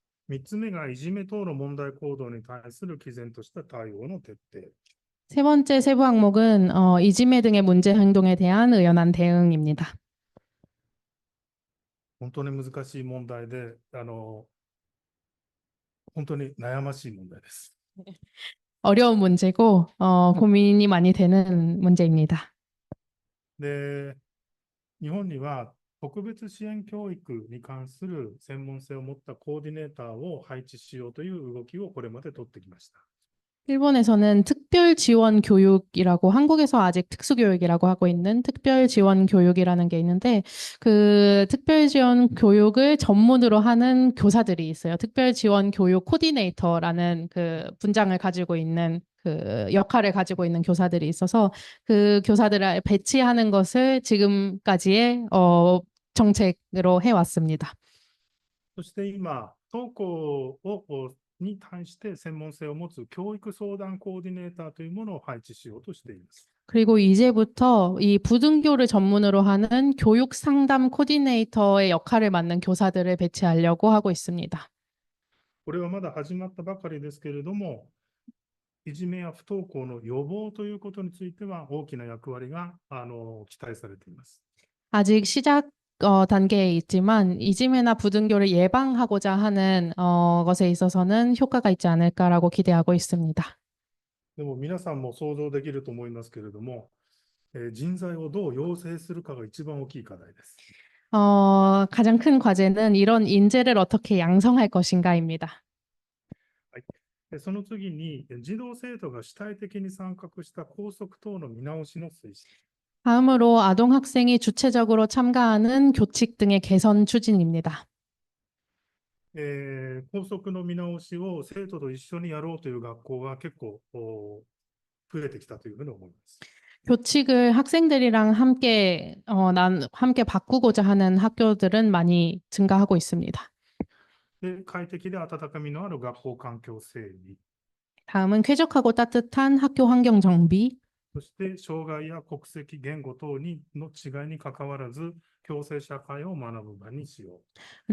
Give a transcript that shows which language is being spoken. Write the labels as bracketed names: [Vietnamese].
[Japanese] 3つ目がいじめ等の問題行動に対する毅然とした対応の徹底。 [Korean] 세 번째 세부 항목은 이지메 등의 문제 행동에 대한 의연한 대응입니다. [Japanese] 本当に難しい問題で、本当に悩ましい問題です。 [Korean] 어려운 문제고 고민이 많이 되는 문제입니다. [Japanese] で、日本には特別支援教育に関する専門性を持ったコーディネーターを配置しようという動きをこれまで取ってきました。 [Korean] 일본에서는 특별 지원 교육이라고 한국에서 아직 특수교육이라고 하고 있는 특별 지원 교육이라는 게 있는데 그 특별 지원 교육을 전문으로 하는 교사들이 있어요. 특별 지원 교육 코디네이터라는 그 분장을 가지고 있는 그 역할을 가지고 있는 교사들이 있어서 그 교사들을 배치하는 것을 지금까지의 정책으로 해왔습니다. [Japanese] そして今、不登校に対して専門性を持つ教育相談コーディネーターというものを配置しようとしています。 [Korean] 그리고 이제부터 이 부등교를 전문으로 하는 교육 상담 코디네이터의 역할을 맡는 교사들을 배치하려고 하고 있습니다. [Japanese] これはまだ始まったばかりですけれども、いじめや不登校の予防ということについては大きな役割が期待されています。 [Korean] 아직 시작 단계에 있지만 이지메나 부등교를 예방하고자 하는 것에 있어서는 효과가 있지 않을까라고 기대하고 있습니다. [Japanese] でも皆さんも想像できると思いますけれども、人材をどう養成するかが一番大きい課題です。 [Korean] 가장 큰 과제는 이런 인재를 어떻게 양성할 것인가입니다. [Japanese] はい。その次に、児童生徒が主体的に参画した校則等の見直しの推進。 [Korean] 다음으로 아동 학생이 주체적으로 참가하는 교칙 등의 개선 추진입니다. [Japanese] 校則の見直しを生徒と一緒にやろうという学校が結構増えてきたというふうに思います。 [Korean] 교칙을 학생들이랑 함께 바꾸고자 하는 학교들은 많이 증가하고 있습니다. [Japanese] で、快適で温かみのある学校環境整備、 [Korean] 다음은 쾌적하고 따뜻한 학교 환경 정비, [Japanese] そして障害や国籍、言語等の違いにかかわらず、共生社会を学ぶ場にしよう。